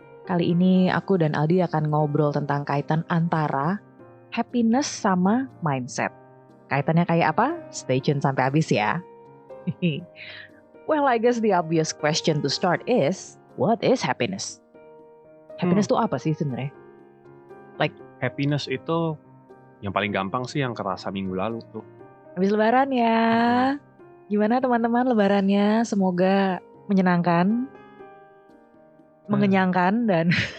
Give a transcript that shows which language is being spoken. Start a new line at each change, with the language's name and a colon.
Indonesian: Kali ini aku dan Aldi akan ngobrol tentang kaitan antara happiness sama mindset. Kaitannya kayak apa?
English: Stay tune
Indonesian: sampai habis ya.
English: Well, I guess the obvious question to start is, what is happiness?
Indonesian: Happiness itu apa sih sebenarnya? Happiness itu yang paling gampang sih yang kerasa minggu lalu tuh. Habis lebaran ya. Gimana teman-teman lebarannya? Semoga menyenangkan, mengenyangkan, dan